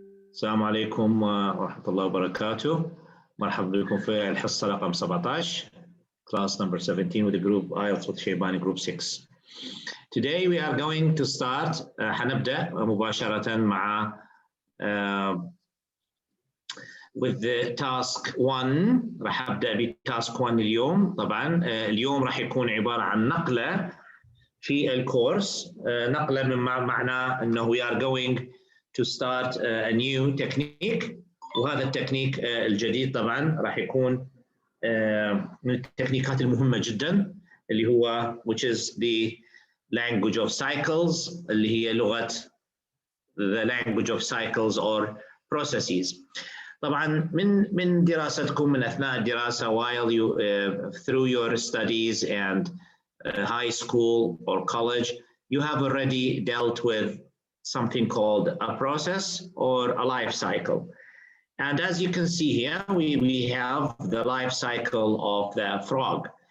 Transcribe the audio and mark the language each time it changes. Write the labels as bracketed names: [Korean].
[Arabic] السلام عليكم ورحمة الله وبركاته. مرحبا بكم في الحصة رقم 17 [English] class number 17 with the group IELTS with Shaybani group 6. Today we are going to start [Arabic] حنبدأ مباشرة مع [English] with the task 1. [Arabic] راح أبدأ بتاسك 1 اليوم. طبعا اليوم راح يكون عبارة عن نقلة في الكورس، نقلة من معنى أنه [English] we are going to start a new technique، [Arabic] وهذا التكنيك الجديد طبعا راح يكون من التكنيكات المهمة جدا اللي هو [English] which is the language of cycles، [Arabic] اللي هي لغة [English] the language of cycles or processes. [Arabic] طبعا من دراستكم من أثناء الدراسة [English] while you through your studies and high school or college, you have already dealt with something called a process or a life cycle. And as you can see here, we have the life cycle of the frog.